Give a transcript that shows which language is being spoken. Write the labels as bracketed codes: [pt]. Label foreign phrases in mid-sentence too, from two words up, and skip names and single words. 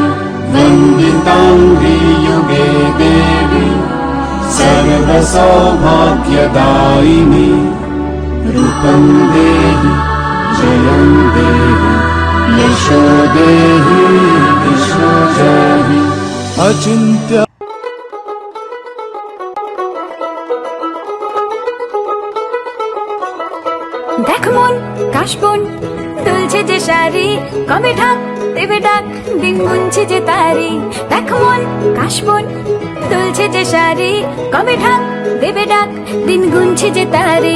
[sa] वन्दितांघ्रि युगे देवी सर्वसौभाग्यदायिनी। रूपं देहि जयं देहि यशो देहि दिशो जहि। अचिन्त्य [bn] দেখ মন কাশবন দুলছে যে শাড়ি, কবে ঢাক দেবে ডাক দিন গুনছে যে তারি। দেখ মন কাশবন দুলছে যে শাড়ি, কবে ঢাক দেবে ডাক দিন গুনছে যে তারি।